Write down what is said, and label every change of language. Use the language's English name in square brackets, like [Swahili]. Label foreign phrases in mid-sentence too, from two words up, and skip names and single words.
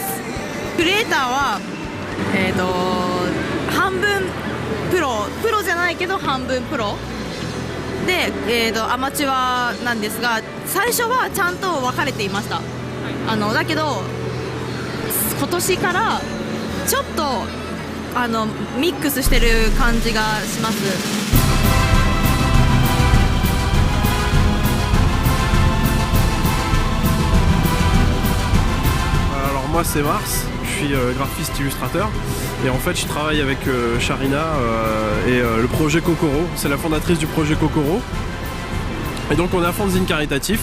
[Japanese] クリエイターは半分プロじゃないけど半分プロで、アマチュアなんですが、最初はちゃんと分かれていました。だけど今年からちょっとミックスしてる感じがします。 [French] Alors moi c'est Mars. Je suis graphiste illustrateur et en fait je travaille avec Sharina et le projet Kokoro, c'est la fondatrice du projet Kokoro et donc on a un fanzine caritatif.